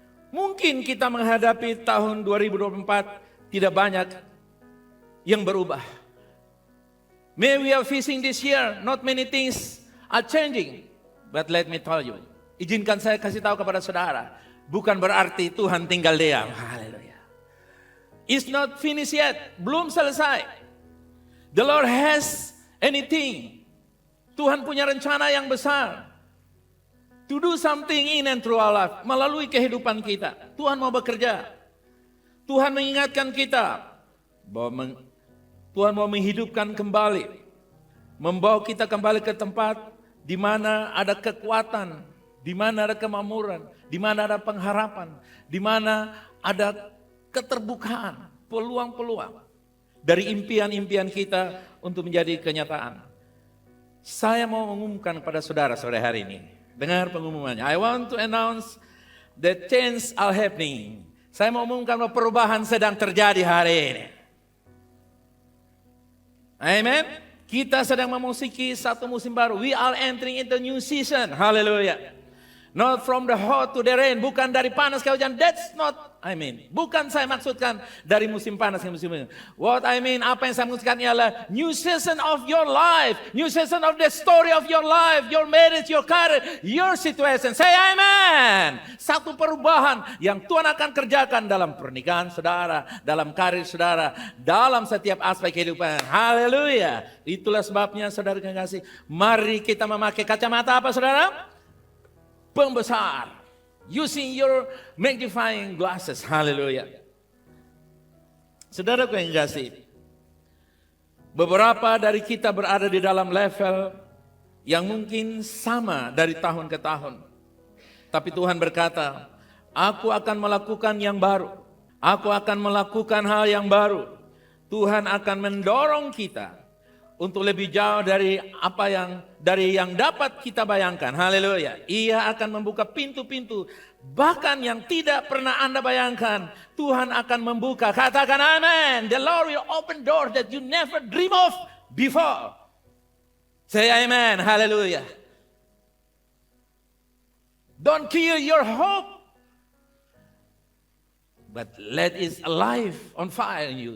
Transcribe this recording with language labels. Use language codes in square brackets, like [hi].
[id] Mungkin kita menghadapi tahun 2024 tidak banyak yang berubah. [en] Maybe we are facing this year, not many things are changing. But let me tell you, [id] izinkan saya kasih tahu kepada saudara, bukan berarti Tuhan tinggal diam. Haleluya. [en] It's not finished yet, [id] belum selesai. [en] The Lord has anything. [id] Tuhan punya rencana yang besar. [en] To do something in and through our life, [id] melalui kehidupan kita. Tuhan mau bekerja. Tuhan mengingatkan kita bahwa Tuhan mau menghidupkan kembali, membawa kita kembali ke tempat di mana ada kekuatan, di mana ada kemakmuran, di mana ada pengharapan, di mana ada keterbukaan, peluang-peluang dari impian-impian kita untuk menjadi kenyataan. Saya mau mengumumkan kepada saudara sore hari ini. Dengar pengumumannya. [en] I want to announce that change are happening. [id] Saya mau mengumumkan bahwa perubahan sedang terjadi hari ini. Amen. Kita sedang memasuki satu musim baru. [en] We are entering into new season. Hallelujah. Not from the hot to the rain. [id] Bukan dari panas ke hujan. [en] That's not, [id] bukan saya maksudkan dari musim panas ke musim hujan. [en] What I mean, [id] apa yang saya maksudkan ialah [en] new season of your life. New season of the story of your life. Your marriage, your career, your situation. Say amen. [id] Satu perubahan yang Tuhan akan kerjakan dalam pernikahan saudara, dalam karir saudara, dalam setiap aspek kehidupan. Haleluya. Itulah sebabnya saudara yang kasih. Mari kita memakai kacamata apa saudara? Pembesar, [en] using your magnifying glasses. Haleluya. [id] Saudaraku yang kasih, beberapa dari kita berada di dalam level yang mungkin sama dari tahun ke tahun. Tapi Tuhan berkata, aku akan melakukan yang baru. Aku akan melakukan hal yang baru. Tuhan akan mendorong kita untuk lebih jauh dari apa yang dapat kita bayangkan. Haleluya. Ia akan membuka pintu-pintu bahkan yang tidak pernah Anda bayangkan. Tuhan akan membuka. Katakan amen. [en] The Lord will open doors that you never dream of before. Say amen. Haleluya. Don't kill your hope, but let it alive on fire in you.